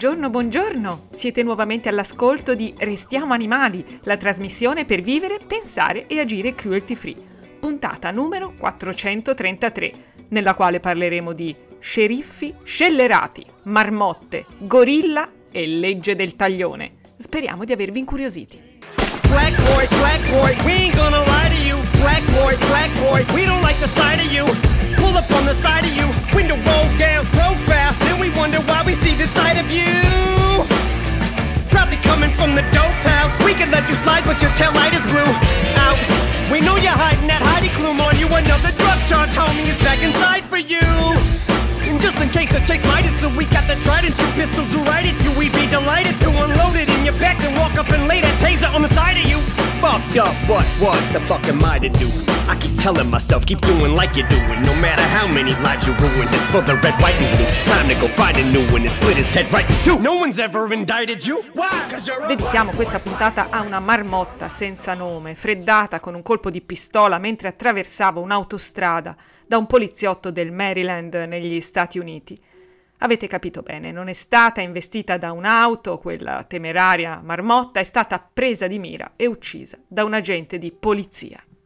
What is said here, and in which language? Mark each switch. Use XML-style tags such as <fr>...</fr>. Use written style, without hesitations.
<it>Buongiorno, siete nuovamente all'ascolto di Restiamo Animali, la trasmissione per vivere, pensare e agire cruelty free, puntata numero 433, nella quale parleremo di sceriffi, scellerati, marmotte, gorilla e legge del taglione. Speriamo di avervi incuriositi.</it> <en>Black boy, black boy, we ain't gonna lie to you. Black boy, we don't like the sight of you. Pull up on the side of you, window roll down, profile. Then we wonder why we see this side of you. Probably coming from the dope house. We could let you slide, but your tail light is blue. Out, we know you're hiding that Heidi Klum on you. Another drug charge, homie, it's back inside for you. And just in case the chase might is, so we got the trident, two pistols drew right at you. We'd be delighted to unload it in your back and walk up and lay that taser on the side of you. Fucked up, but what the fuck am I to do? I keep telling myself, keep doing like you're doing. No matter how many lives you ruin, it's for the red, white, and blue. Time to go find a new one and split his head right in two. No one's ever indicted you. Why? Cause you're a</en> <it>Dedichiamo boy, questa boy, puntata boy, a una marmotta senza nome, freddata con un colpo di pistola mentre attraversava un'autostrada da un poliziotto del Maryland negli Stati Uniti. Avete capito bene, non è stata investita da un'auto, quella temeraria marmotta, è stata presa di mira e uccisa da un agente di polizia.</it>